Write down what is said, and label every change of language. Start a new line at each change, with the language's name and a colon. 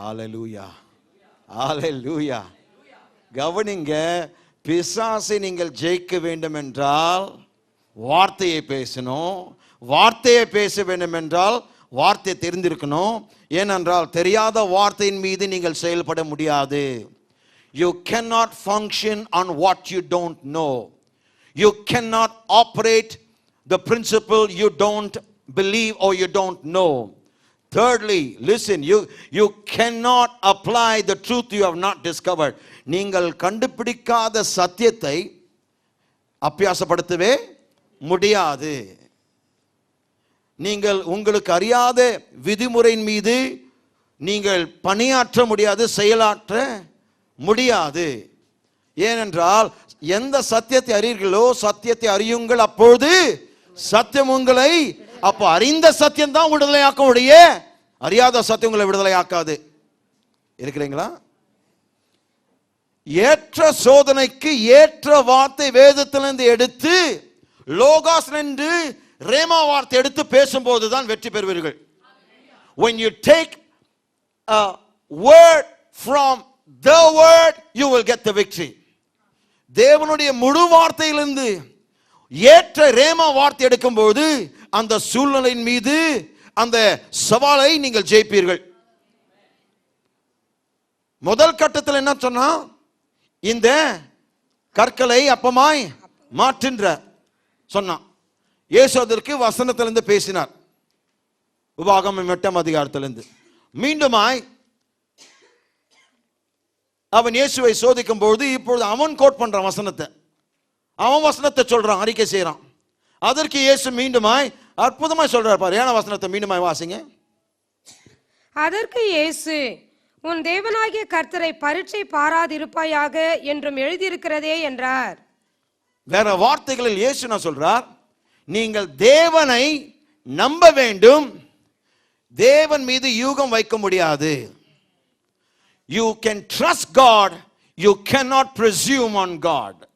Tamil: ஹல்லேலூயா, ஹல்லேலூயா. கவனிங்க, பிசாசை நீங்கள் ஜெயிக்க வேண்டும் என்றால் வார்த்தையை பேசணும். வார்த்தையை பேச வேண்டும் என்றால் வார்த்தை தெரிந்திருக்கணும். ஏனென்றால் தெரியாத வார்த்தையின் மீது நீங்கள் செயல்பட முடியாது.
English: You cannot function on what you don't know. You cannot operate the principle you don't believe or you don't know. Thirdly, listen, you cannot apply the truth you have not discovered.
Tamil: நீங்கள் கண்டுபிடிக்காத சத்தியத்தை அபியாசப்படுத்தவே முடியாது. நீங்கள் உங்களுக்கு அறியாத விதிமுறையின் மீது நீங்கள் பணியாற்ற முடியாது, செயலாற்ற முடியாது. ஏனென்றால் எந்த சத்தியத்தை அறியீர்களோ சத்தியத்தை அறியுங்கள், அப்பொழுது சத்தியம் உங்களை, அப்போ அறிந்த சத்தியம் தான் விடுதலையாக்க முடிய, அறியாத சத்தியம் உங்களை விடுதலையாக்காது. இருக்கிறீங்களா? ஏற்ற சோதனைக்கு ஏற்ற வார்த்தை வேதத்திலிருந்து எடுத்து லோகாஸ் என்று ரேமா வார்த்தை எடுத்து பேசும்போது தான் வெற்றி பெறுவீர்கள்.
English: When you take a word from the word, you will get the victory.
Tamil: தேவனுடைய முழு வார்த்தையிலிருந்து ஏற்ற ரேமா வார்த்தை எடுக்கும்போது அந்த சூழ்நிலையின் மீது அந்த சவாலை நீங்கள் ஜெயிப்பீர்கள். முதல் கட்டத்தில் என்ன சொன்னா? இந்த கற்களை அப்பமாய் மாற்றுன்ற சொன்னான். இயேசு அதற்கு வசனத்திலிருந்து பேசினார். உபாகமம் 8ஆம் அதிகாரத்திலிருந்து மீண்டுமாய் அவன் இயேசுவை சோதிக்கும் பொழுது இப்பொழுது அவன் கோட் பண்றான் வசனத்தை. அவன் வசனத்தை சொல்றான், அறிக்கை செய்யறான். அதற்கு இயேசு மீண்டுமாய் அற்புதமாய் சொல்றார் பாரு. ஏன வசனத்தை மீண்டுமாய் வாசிங்க. அதற்கு இயேசு, உன் தேவனாகிய கர்த்தரை பரீட்சை பாராதிருப்பாயாக என்றும் எழுதியிருக்கிறதே என்றார். வேற வார்த்தைகளில் இயேசு என்ன சொல்றார்? நீங்கள் தேவனை நம்ப வேண்டும், தேவன் மீது யூகம் வைக்க முடியாது.
English: You can trust God, you cannot presume on God.